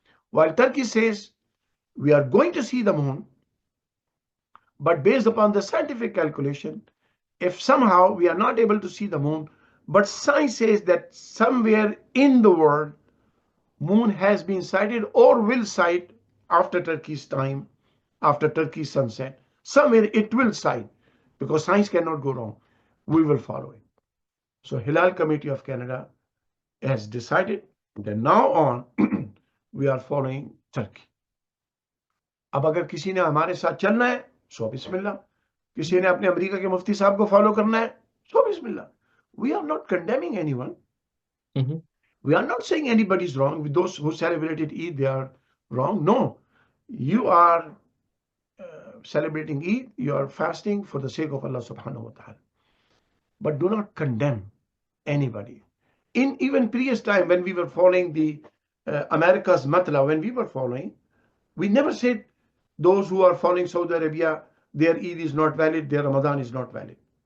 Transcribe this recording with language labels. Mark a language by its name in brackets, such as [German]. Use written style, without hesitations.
[English] While Turkey says we are going to see the moon, but based upon the scientific calculation, if somehow we are not able to see the moon, but science says that somewhere in the world, moon has been sighted or will sight after Turkey's time, after Turkey's sunset. Somewhere it will sight, because science cannot go wrong. We will follow it. So Hilal Committee of Canada has decided that now on we are following Turkey. [Hindi] अब अगर किसी ने हमारे साथ चलना है सो बिस्मिल्लाह, किसी ने अपने अमेरिका के मुफ्ती साहब को फॉलो करना है सो बिस्मिल्लाह. [English] We are not condemning anyone. We are not saying anybody is wrong. With those who celebrated Eid, they are wrong. No, you are celebrating Eid, you are fasting for the sake of Allah subhanahu wa ta'ala. But do not condemn anybody. In even previous time when we were following the America's Matla, when we were following, we never said those who are following Saudi Arabia, their Eid is not valid, their Ramadan is not valid.